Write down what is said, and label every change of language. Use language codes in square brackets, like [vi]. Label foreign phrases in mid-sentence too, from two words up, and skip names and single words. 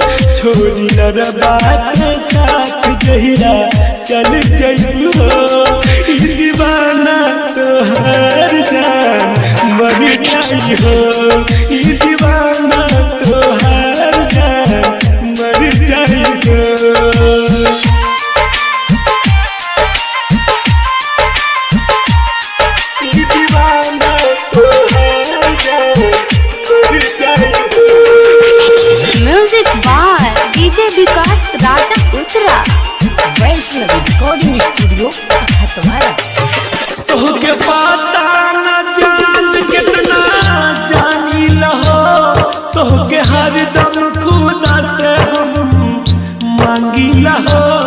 [bho] छोड़ी अरबा के साथ जहिरा चल जइबू हो ई दीवाना तोहार जान मर जाई हो ई दीवाना तोहार जान मर जाई हो ई दीवाना तोहार जान मर जाई हो [en] music by DJ Vikas Raja Utra [bho] वैष्णव रिकॉर्डिंग स्टूडियो तुम्हारा तोहके पता न जान कितना जानी लहो तोहके हरदम खुदा से हम मांगी लहो